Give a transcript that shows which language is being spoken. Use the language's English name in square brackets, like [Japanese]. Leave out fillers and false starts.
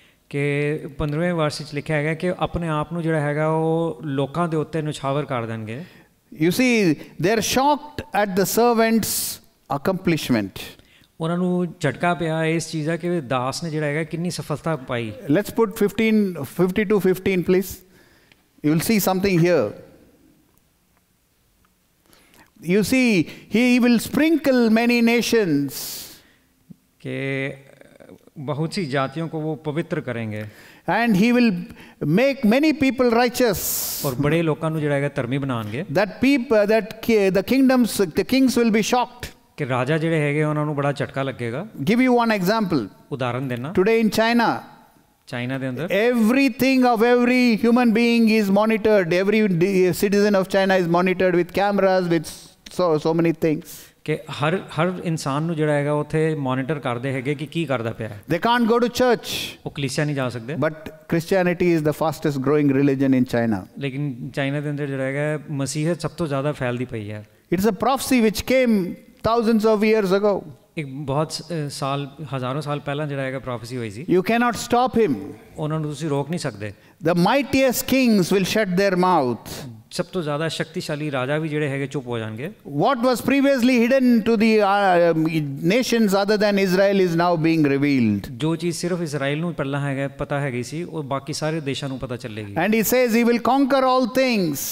[Punjabi] ਕਿ 15ਵੇਂ ਵਰਸ ਵਿੱਚ ਲਿਖਿਆ ਹੈਗਾ ਕਿ ਆਪਣੇ ਆਪ ਨੂੰ ਜਿਹੜਾ ਹੈਗਾ ਉਹ ਲੋਕਾਂ ਦੇ ਉੱਤੇ ਨਿਛਾਵਰ ਕਰ ਦੇਣਗੇ. [English] You see, they are shocked at the servant's accomplishment. [Punjabi] ਉਹਨਾਂ ਨੂੰ ਝਟਕਾ ਪਿਆ ਇਸ ਚੀਜ਼ ਦਾ ਕਿ ਦਾਸ ਨੇ ਜਿਹੜਾ ਹੈਗਾ ਕਿੰਨੀ ਸਫਲਤਾ ਪਾਈ. [English] Let's put 52:15 please. You will see something here. You see, he will sprinkle many nations. [Hindi] कि बहुत सी जातियों को वो पवित्र करेंगे. [English] And he will make many people righteous. [Hindi] और बड़े लोगों को [Punjabi] ਜਿਹੜਾ ਹੈਗਾ ਧਰਮੀ ਬਣਾਉਣਗੇ. [English] The kings will be shocked. [Punjabi] कि राजा ਜਿਹੜੇ ਹੈਗੇ ਉਹਨਾਂ ਨੂੰ ਬੜਾ ਝਟਕਾ ਲੱਗੇਗਾ. [English] Give you one example. [Punjabi] ਉਦਾਹਰਨ ਦੇਣਾ. [English] Today in China, [Punjabi] ਚਾਈਨਾ ਦੇ ਅੰਦਰ [English] everything of every human being is monitored. Every citizen of China is monitored with cameras, with so many things. [Punjabi] ਕਿ ਹਰ ਇਨਸਾਨ ਨੂੰ ਜਿਹੜਾ ਹੈਗਾ ਉੱਥੇ ਮੋਨੀਟਰ ਕਰਦੇ ਹੈਗੇ ਕਿ ਕੀ ਕਰਦਾ ਪਿਆ ਹੈ। [English] They can't go to church. [Punjabi] ਉਹ ਕਲੀਸਿਆ ਨਹੀਂ ਜਾ ਸਕਦੇ। [English] But Christianity is the fastest growing religion in China. [Punjabi] ਲੇਕਿਨ ਚਾਈਨਾ ਦੇ ਅੰਦਰ ਜਿਹੜਾ ਹੈਗਾ ਮਸੀਹਤ ਸਭ ਤੋਂ ਜ਼ਿਆਦਾ ਫੈਲਦੀ ਪਈ ਹੈ। [English] It's a prophecy which came thousands of years ago. [Punjabi] ਇੱਕ ਬਹੁਤ ਸਾਲ ਹਜ਼ਾਰਾਂ ਸਾਲ ਪਹਿਲਾਂ ਜਿਹੜਾ ਹੈਗਾ ਪ੍ਰੋਫੈਸੀ ਹੋਈ ਸੀ। [English] You cannot stop him. [Punjabi] ਉਹਨਾਂ ਨੂੰ ਤੁਸੀਂ ਰੋਕ ਨਹੀਂ ਸਕਦੇ। [English] The mightiest kings will shut their mouth. [Punjabi] ਸਭ ਤੋਂ ਜ਼ਿਆਦਾ ਸ਼ਕਤੀਸ਼ਾਲੀ ਰਾਜਾ ਵੀ ਜਿਹੜੇ ਹੈਗੇ ਚੁੱਪ ਹੋ ਜਾਣਗੇ। [English] What was previously hidden to the nations other than Israel is now being revealed. [Punjabi] ਜੋ ਚੀਜ਼ ਸਿਰਫ ਇਜ਼ਰਾਈਲ ਨੂੰ ਪਹਿਲਾਂ ਹੈਗਾ ਪਤਾ ਹੈਗੀ ਸੀ ਉਹ ਬਾਕੀ ਸਾਰੇ ਦੇਸ਼ਾਂ ਨੂੰ ਪਤਾ ਚੱਲੇਗੀ। [English] And he says he will conquer all things.